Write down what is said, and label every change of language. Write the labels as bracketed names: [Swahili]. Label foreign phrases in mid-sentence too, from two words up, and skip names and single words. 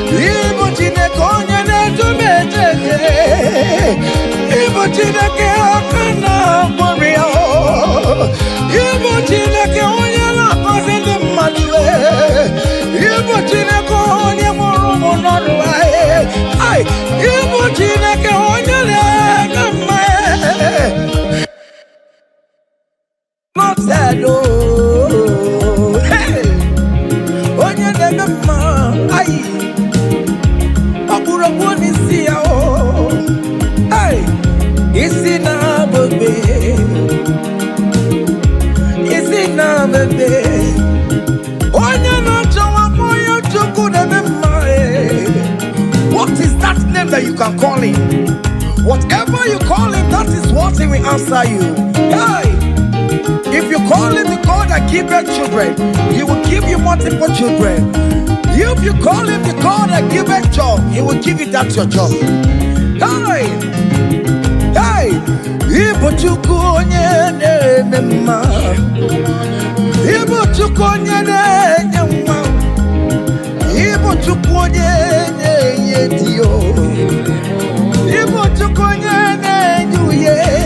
[Igbo] Ibu Chineke onye na-edu m eje eje. Ibu Chineke aka na-agwọrọ ya, oh. Ibu Chineke onye na-agọzi ndị mmadụ, eh. Ibu Chineke onye mụrụ ụmụ n'ọrụ, eh. Ai, Ibu Chineke onye na-eme mma, eh. [English] Not sad, [Igbo] oh. Hey! Onye na-eme mma, ai. Ọ bụrụ okwu n'isi ya, oh. Hey! Isi na-abụ ebe. Isi na-abụ ebe. Onye na-achọ nwa, kpọọ ya Chukwu na-eme mma, eh. [English] What is that name that you can call him? Whatever you call him, that is what he will answer you. Hey! If you call him the God that giveth children, he will give you multiple children. If you call him the God that giveth job, he will give you that your job. Hey! Hey! [Igbo] Ị bụ Chukwu onye na-eme mma. Ị bụ Chukwu onye na-enye nwa. Ị bụ Chukwu onye na-enye di o. Ị bụ Chukwu onye na-enye uhie.